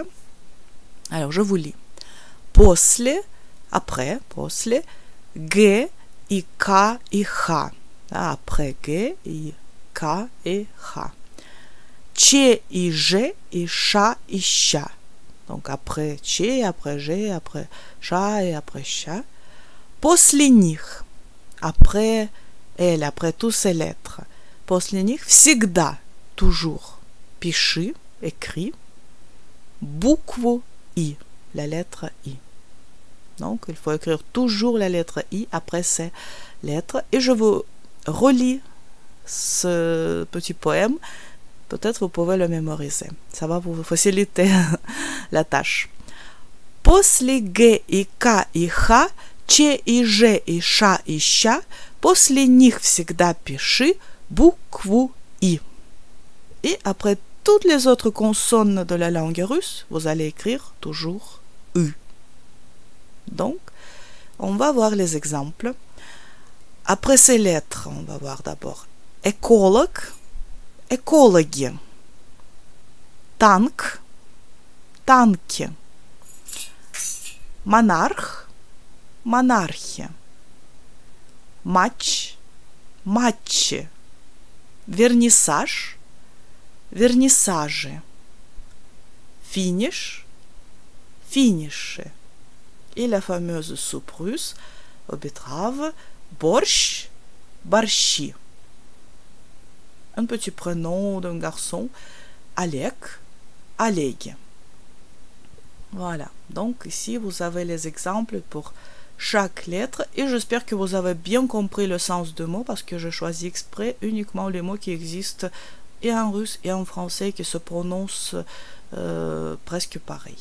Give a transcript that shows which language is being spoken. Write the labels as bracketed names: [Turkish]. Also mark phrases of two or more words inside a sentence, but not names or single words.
[French] Alors, je vous lis. После, après, после, G, I, K et H. Après G, I, K et H. Che et G et Cha et Cha. Donc après Che, après G, après Cha et après Cha. [Russian] После них. [French] Après elle, après toutes ces lettres. [Russian] После них всегда, [French] toujours. Пиши, écrit. [Russian] Букву I, [French] la lettre I. Donc il faut écrire toujours la lettre I après ces lettres. Et je vous relis ce petit poème. Peut-être vous pouvez le mémoriser. Ça va vous faciliter la tâche. [Russian] После Г и К и Х, Ч и Ж и Ш и Щ, после них всегда пиши букву I. [French] Et après toutes les autres consonnes de la langue russe, vous allez écrire toujours U. Donc, on va voir les exemples. Après ces lettres, on va voir d'abord [Russian] эколог, экологи, танк, танки. Монарх, монархия. Матч, матчи. Вернисаж, вернисажи. Финиш, финиши. [French] Et la fameuse soupe russe aux betteraves, [Russian] борщ, борщи. [French] Un petit prénom d'un garçon, Alek, Aleg. Voilà, donc ici vous avez les exemples pour chaque lettre et j'espère que vous avez bien compris le sens de mots parce que je choisis exprès uniquement les mots qui existent et en russe et en français qui se prononcent presque pareil.